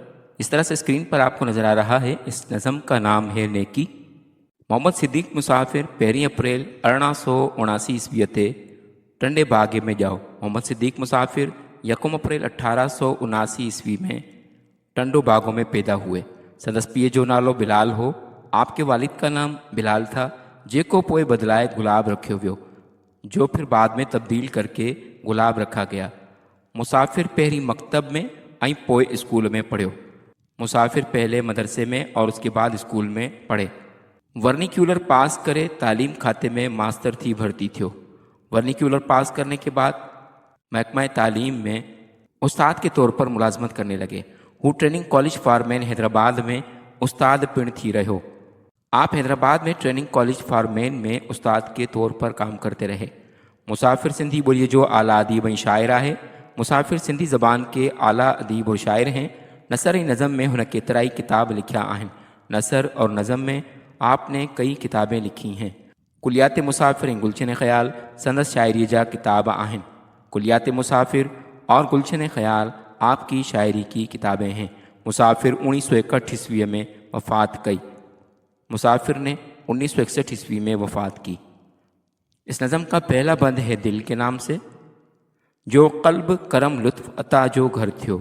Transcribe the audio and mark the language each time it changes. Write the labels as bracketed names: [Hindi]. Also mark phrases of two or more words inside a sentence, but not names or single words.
[Urdu] اس طرح سے اسکرین پر آپ کو نظر آ رہا ہے. اس نظم کا نام ہے نیکی. [Sindhi] मोहम्मद सिद्दीक मुसाफिर 1 अप्रैल 1879 ईस्वी ते टंडे बागे में जाओ। [Urdu] محمد صدیق مسافر 1 اپریل 1879 عیسوی میں ٹنڈو باگوں میں پیدا ہوئے. [Sindhi] संदस पिए जो नालो बिलाल हो। [Urdu] آپ کے والد کا نام بلال تھا, [Sindhi] जेको पोए बदलाए गुलाब रखियो वियो, [Urdu] جو پھر بعد میں تبدیل کر کے گلاب رکھا گیا. [Sindhi] मुसाफिर पहली मकतब में आई पोए स्कूल में पढ़ियो। [Urdu] مسافر پہلے مدرسے میں اور اس کے بعد اسکول میں پڑھے. [Sindhi] वर्निक्यूलर पास करे तालीम खाते में मास्टर थी भर्ती थियो। [Urdu] ورنیکیولر پاس کرنے کے بعد محکمہ تعلیم میں استاد کے طور پر ملازمت کرنے لگے. [Sindhi] हु ट्रेनिंग कॉलेज फॉर मैन हैदराबाद में उस्ताद पिण थी रहो। [Urdu] آپ حیدرآباد میں ٹریننگ کالج فار مین میں استاد کے طور پر کام کرتے رہے. [Sindhi] मुसाफिर सिंधी बोलिए जो आला अदीब ऐं शाइरा है। [Urdu] مسافر سندھی زبان کے اعلیٰ ادیب اور شاعر ہیں. [Sindhi] नसर ऐं नज़म में हुन केतिराई किताब लिखिया आहिनि। [Urdu] نثر اور نظم میں آپ نے کئی کتابیں لکھی ہیں. [Sindhi] कुलियात मुसाफिर ऐं गुलशन ख़याल संदस शायरी जा किताब आहिनि। [Urdu] کلیات مسافر اور گلشن خیال آپ کی شاعری کی کتابیں ہیں. [Sindhi] मुसाफिर 1961 ईस्वी में वफ़ात कई। [Urdu] مسافر نے 1961 عیسوی میں وفات کی. اس نظم کا پہلا بند ہے دل کے نام سے. [Sindhi] जो क़ल्ब करम लुत्फ़ अता जो घर थियो।